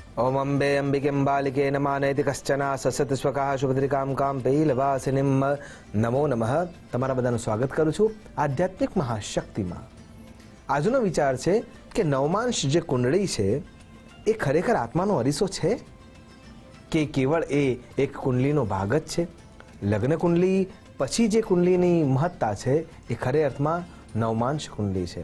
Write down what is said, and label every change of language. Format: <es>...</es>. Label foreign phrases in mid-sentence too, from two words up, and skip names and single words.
<sa>ओम अंबे अंबिके बालिके नमानेति कश्चन ससत स्वकाः शुभद्रिकां कां पैलवासिनीं नमो नमः।</sa> <gu>તમારા બધાનું સ્વાગત કરું છું આધ્યાત્મિક મહાશક્તિમાં। આજનો વિચાર છે કે નવમાંશ જે કુંડળી છે એ ખરેખર આત્માનો અરીસો છે કે કેવળ એ એક કુંડલીનો ભાગ જ છે। લગ્ન કુંડલી પછી જે કુંડલીની મહત્તા છે એ ખરે અર્થમાં નવમાંશ કુંડલી છે।</gu>